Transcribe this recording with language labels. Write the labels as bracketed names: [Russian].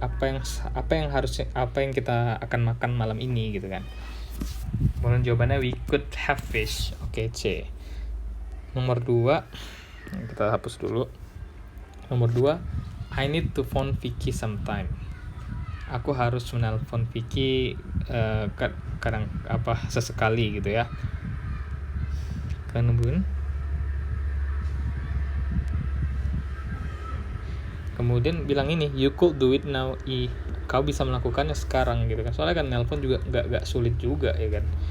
[Indonesian] Apa yang kita akan makan malam ini gitu kan. Kemudian jawabannya [English] we could have fish. [Indonesian] Oke, C. Nomor 2 kita hapus dulu. Nomor 2, [English] I need to phone Vicky sometime. [Indonesian] Aku harus menelpon Vicky kadang sesekali gitu ya. Kemudian bilang ini, [English] you could do it now. [Indonesian] Kau bisa melakukannya sekarang gitu kan. Soalnya kan nelpon juga nggak sulit juga ya kan.